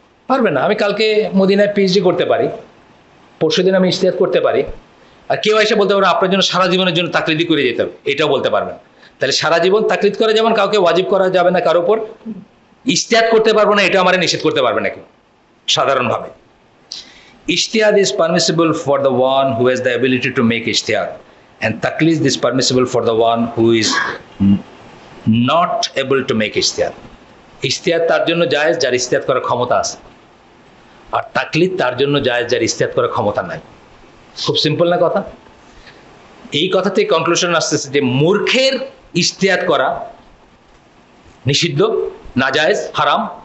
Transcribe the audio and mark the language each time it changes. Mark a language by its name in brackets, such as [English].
[Bangla] পারবে না। আমি কালকে মদিনায় পিএইচডি করতে পারি, পরশুদিন আমি ইজতিহাদ করতে পারি, আর কেউ এসে বলতে পারবে আপনার জন্য সারা জীবনের জন্য তাকলিদি করে যেতে হবে, এটাও বলতে পারবে না। তাহলে সারা জীবন তাকলিদ করা যেমন কাউকে ওয়াজিব করা যাবে না, কারোর উপর ইজতিহাদ করতে পারবো না, এটা আমার নিষেধ করতে পারবে না কেউ সাধারণভাবে। [English] ইজতিহাদ is permissible for the one who has the ability to make ইজতিহাদ, and taklid is permissible for the one who is not able to make ijtihad। [Bangla] ইজতিহাদ তার জন্য জায়েজ যার ইজতিহাদ করার ক্ষমতা আছে, আর তাকলিদ তার জন্য জায়েজ যার ইজতিহাদ করার ক্ষমতা নাই। খুব সিম্পল না কথা? এই কথা থেকে কনক্লুশন আসতেছে যে মূর্খের ইজতিহাদ করা নিষিদ্ধ, নাজায়েজ, হারাম।